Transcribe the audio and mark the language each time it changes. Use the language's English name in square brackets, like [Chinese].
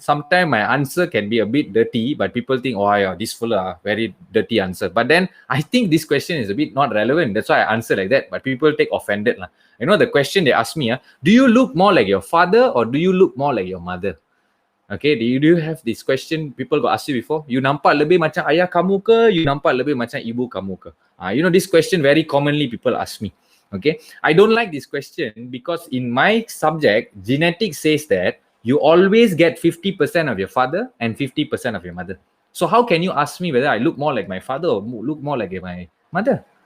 [English] Sometimes my answer can be a bit dirty, but people think, oh yeah, this fella very dirty answer. But then I think this question is a bit not relevant. That's why I answer like that. But people take offended. You know, the question they ask me, do you look more like your father or do you look more like your mother? Okay, do you have this question? People got asked you before. [Malay] You nampak lebih macam ayah kamu ke? You nampak lebih macam ibu kamu ke? [English] You know, this question very commonly people ask me. Okay, I don't like this question because in my subject, genetics says that you always get 50% of your father and 50% of your mother. So how can you ask me whether I look more like my father or look more like my mother?